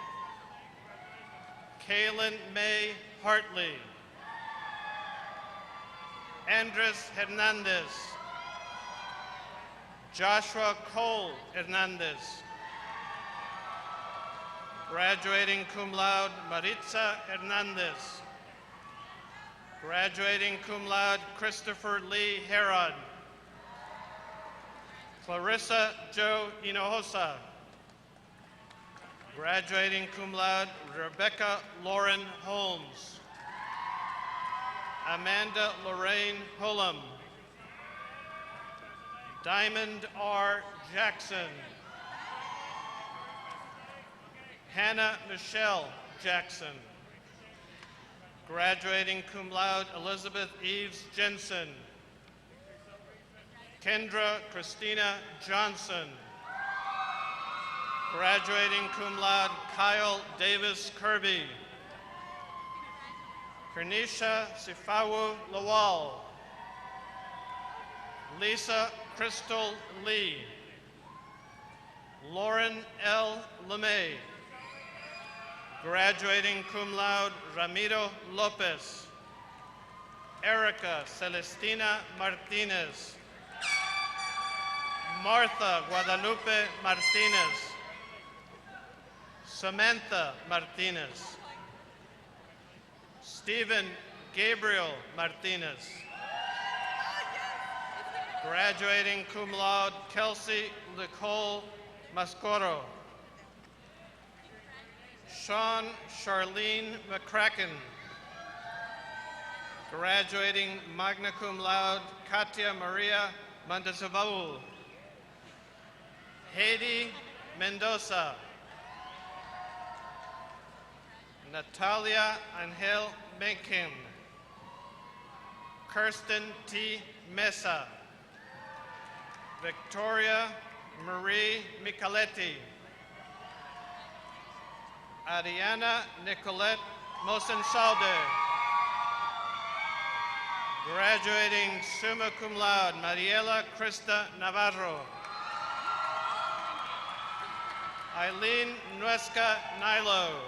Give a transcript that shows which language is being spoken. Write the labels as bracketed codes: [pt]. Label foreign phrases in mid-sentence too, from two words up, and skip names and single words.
[en] Kaylin May Hartley. Andres Hernandez. Joshua Cole Hernandez. Graduating [la] cum laude, [en] Maritza Hernandez. Graduating [la] cum laude, [en] Christopher Lee Herod. Clarissa Jo Hinojosa. Graduating [la] cum laude, [en] Rebecca Lauren Holmes. Amanda Lorraine Hullum. Diamond R. Jackson. Hannah Michelle Jackson. Graduating [la] cum laude, [en] Elizabeth Eves Jensen. Kendra Christina Johnson. Graduating [la] cum laude, [en] Kyle Davis Kirby. Kernisha Sifawu Lawal. Lisa Crystal Lee. Lauren L. LeMay. Graduating [la] cum laude, [en] Ramiro Lopez. Erica Celestina Martinez. Martha Guadalupe Martinez. Samantha Martinez. Stephen Gabriel Martinez. Graduating [la] cum laude, [en] Kelsey Nicole Mascoro. Sean Charlene McCracken. Graduating [la] magna cum laude, [en] Katia Maria Montezabal. Haiti Mendoza. Natalia Angel Menken. Kirsten T. Mesa. Victoria Marie Micheletti. Ariana Nicolette Mosensalde. Graduating [la] summa cum laude, [en] Mariela Krista Navarro. Eileen Nuesca Nilo.